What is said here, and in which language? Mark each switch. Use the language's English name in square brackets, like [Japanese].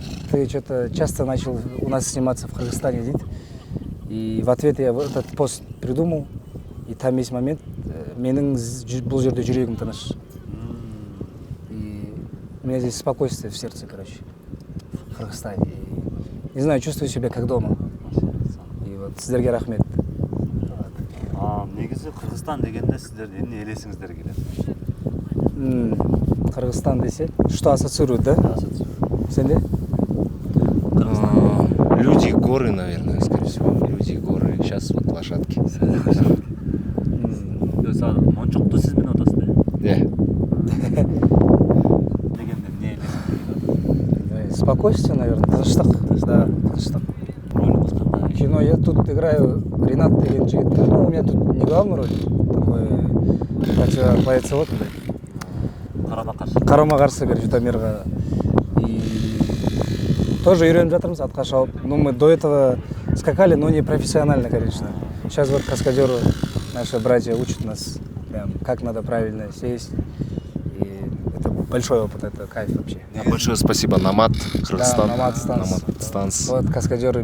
[Russian] Ты что-то часто начал у нас сниматься в Кыргызстане, видите? И в ответ я этот пост придумал, и там есть момент, [Kazakh] менің бұл жерде жүрегім тыныш. [Russian] И у меня здесь спокойствие в сердце, короче, в Кыргызстане. И, не знаю, чувствую себя как дома. И вот [Kazakh] сіздерге рахмет. [Kyrgyz] Негизи Кыргызстан дегенде сиздер эмне элесиңиздер келет? [Russian] Кыргызстан десе, что ассоциирует, да? Сенде? Люди, горы, наверное, скорее всего. Люди, горы. Сейчас вот лошадки. [Kyrgyz] Мончокту сиз менен атасыз да? Дегенде эмне элесиңиз? [Russian] Спокойствие, наверное, [Kyrgyz] тыныштык. Да, тыныштык. [Russian] Кино, я тут играю Ренат [Kyrgyz] деген жигит. [Russian] Ну, у меня тут не главная роль, такой противобоец. [Kyrgyz] Карама-каршы, короче, Дамирга. [Russian] И тоже [Kazakh] үйреніп жатырмыз атқа шауып. [Russian] Ну, мы до этого скакали, но не профессионально, конечно. Сейчас вот каскадеры, наши братья учат нас, прям, как надо правильно сесть. И это большой опыт, это кайф вообще. Большое спасибо Намат, Кыргызстан. Да, Намат Станс. Вот каскадеры